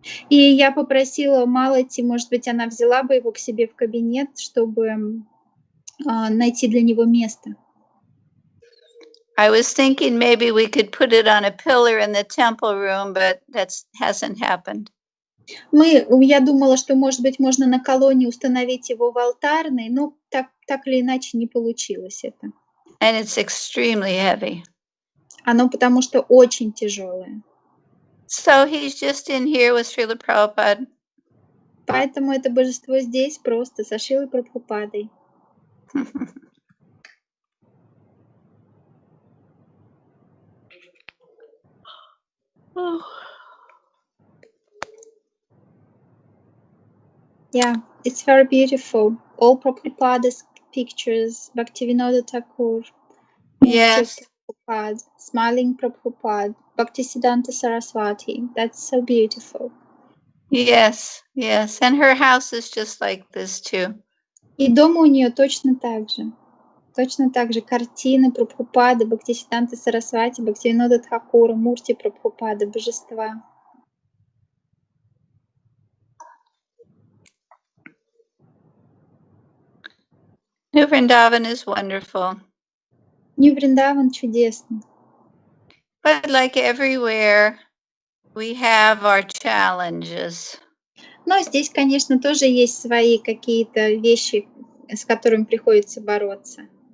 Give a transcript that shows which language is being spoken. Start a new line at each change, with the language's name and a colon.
Russian: И я попросила Малати, может быть, она взяла бы его к себе в кабинет, чтобы найти для него место.
English: I was thinking maybe we could put it on a pillar in the temple room, but that hasn't happened.
Russian: Я думала, что, может быть, можно на колонне установить его в алтарной, но так или иначе не получилось это.
English: And it's extremely heavy.
Russian: Оно потому что очень тяжелое.
English: So he's just in here with Шрилы Прабхупады.
Russian: Поэтому это божество здесь просто со Шрилой Прабхупадой.
English: Yeah, it's very beautiful. All Prabhupada's pictures, Bhaktivinoda Thakur, Yes. Prabhupada, smiling Prabhupada, Bhaktisiddhanta Saraswati. That's so beautiful. Yes. And her house is just like this too.
Russian: И дома у нее точно так же. Точно так же картины Прабхупады, Бхактисиддханты Сарасвати, Бхактивинода Тхакура, Мурти Прабхупады, божества.
English: New Vrindavan is wonderful.
Russian: Нью-Вриндаван чудесный.
English: But like everywhere, we have our challenges.
Russian: Но здесь, конечно, тоже есть свои какие-то вещи, с которыми приходится бороться.